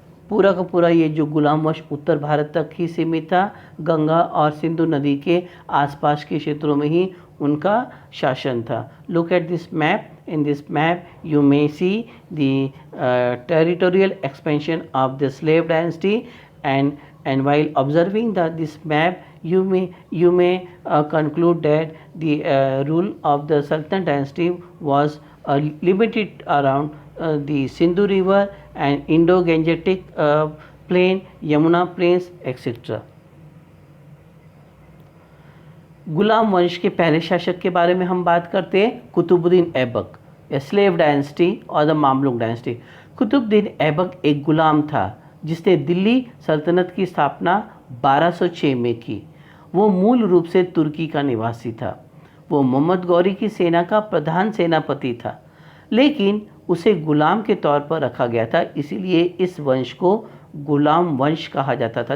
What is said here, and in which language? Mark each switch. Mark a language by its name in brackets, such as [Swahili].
[Hindi] पूरा का पूरा ये जो गुलाम वंश उत्तर भारत तक ही सीमित था। गंगा और सिंधु नदी के आसपास के क्षेत्रों में ही उनका शासन था। [English] Look at this map in this map you may see the territorial expansion of the slave dynasty, and while observing this map you may conclude that the rule of the Sultan dynasty was limited around the Sindhu river and Indo-Gangetic plain, Yamuna plains, etc. [Hindi] गुलाम वंश के पहले शासक के बारे में हम बात करते हैं, कुतुबुद्दीन ऐबक या स्लेव डायनेस्टी और the Mamluk dynasty. Qutubuddin Aibak एक गुलाम था जिसने दिल्ली सल्तनत की स्थापना 1206 में की। वो मूल रूप से तुर्की का निवासी था। वो मोहम्मद गौरी की सेना का प्रधान सेनापति था, लेकिन उसे गुलाम के तौर पर रखा गया था, इसीलिए इस वंश को गुलाम वंश कहा जाता था।